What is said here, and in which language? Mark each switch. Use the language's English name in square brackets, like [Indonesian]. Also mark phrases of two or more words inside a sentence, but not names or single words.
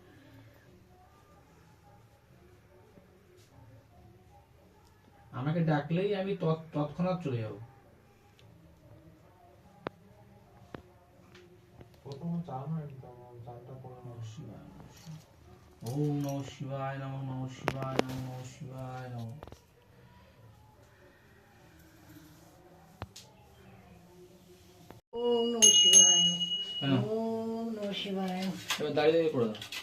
[Bangla] আমাকে ডাকলেই আমি তৎক্ষণাৎ চলে যাবো। [Sanskrit] ওম নমঃ শিবায় নমঃ। নমঃ শিবায় নমঃ। নমঃ শিবায় নমঃ। ওম নমঃ শিবায়। ওম নমঃ শিবায়। [Bangla] এবার দাঁড়িয়ে করে দাও।